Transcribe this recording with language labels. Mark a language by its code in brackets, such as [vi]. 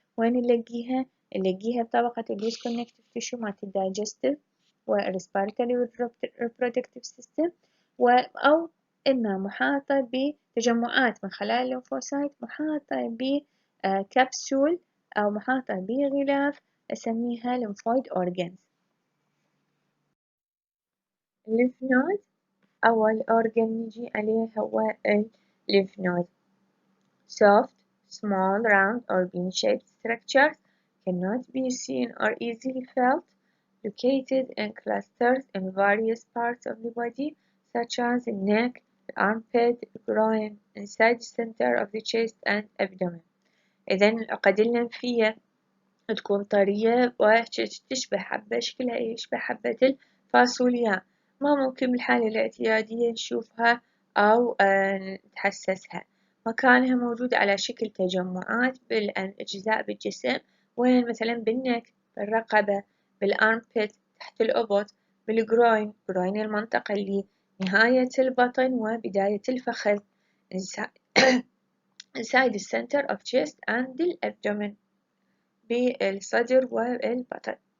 [ar] وين نلاقيها؟ نلاقيها بطبقة [en] loose connective tissue [ar] مالت [en] digestive و respiratory و reproductive system، [ar] أو إما محاطة بتجمعات من خلايا الليمفوسايت محاطة بكبسول أو محاطة بغلاف أسميها lymphoid organs. lymph node أول organ نجي عليه هو lymph node. [en] Soft, small, round or bean-shaped structures cannot be seen or easily felt, located in clusters in various parts of the body, such as the neck, the armpit, the groin, inside the center of the chest and abdomen. [ar] إذن العقد الليمفية تكون طرية وتشبه حبة، شكلها يشبه حبة الفاصوليا، ما ممكن بالحالة الاعتيادية نشوفها أو نتحسسها، مكانها موجود على شكل تجمعات بالأجزاء بالجسم، وين مثلا بالنك، بالرقبة، بالأرمبت تحت الأبط، بالجروين، جروين المنطقة اللي نهاية البطن وبداية الفخذ، [en] inside the center of chest and [ar] الأبدومن، بالصدر والبطن.